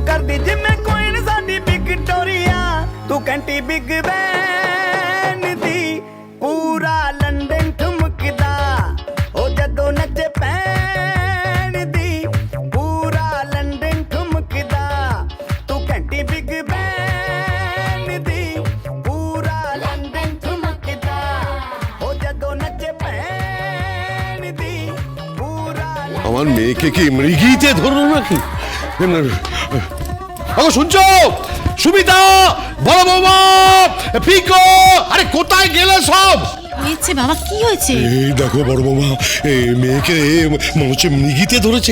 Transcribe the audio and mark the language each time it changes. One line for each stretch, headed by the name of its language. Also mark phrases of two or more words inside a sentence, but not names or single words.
Punjabi: ਕਰਦੀ ਜਿਵੇਂ ਕੋਇਨ ਸਾਡੀ ਵਿਕਟੋਰੀਆ ਤੂੰ ਘੰਟੀ ਬਿਗ ਬੈਨ ਦੀ ਪੂਰਾ ਲੰਡਨ ਠੁਮਕਦਾ ਉਹ ਜਦੋਂ ਨੱਚੇ ਪੈਣ ਦੀ ਪੂਰਾ ਲੰਡਨ ਠੁਮਕਦਾ ਤੂੰ ਘੰਟੀ ਬਿਗ ਬੈਨ ਦੀ ਪੂਰਾ ਲੰਡਨ ਠੁਮਕਦਾ ਉਹ ਜਦੋਂ ਨੱਚੇ ਪੈਣ ਦੀ ਪੂਰਾ
Bangla: আমার মেয়েকে কি মৃগীতে ধরলো নাকি? ওগো শুনছো? সুমিতা, বড় বৌমা, পিকো, আরে কোথায় গেলে সব? হয়েছে বাবা, কি হয়েছে? এই দেখো বড় বৌমা, এই মেয়েকে মনে হচ্ছে মৃগীতে ধরেছে।